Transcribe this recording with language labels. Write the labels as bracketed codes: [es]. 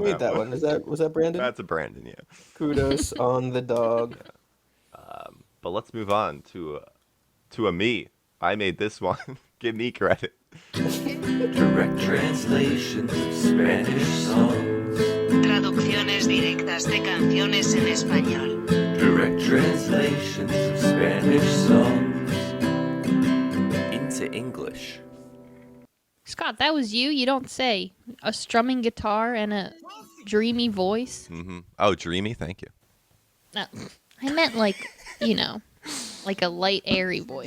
[en] made that one? one? Was that Brandon? That's a Brandon, yeah. Kudos on the dog. But let's move on to a me. I made this one. Give me credit. Direct translations of Spanish songs. [es] Traducciones directas de canciones en español. [en] Direct translations of Spanish songs. Into English. Scott. That was you. You don't say. A strumming guitar and a dreamy voice. Mm-hmm. Oh, dreamy, thank you. No, I meant like like a light, airy voice.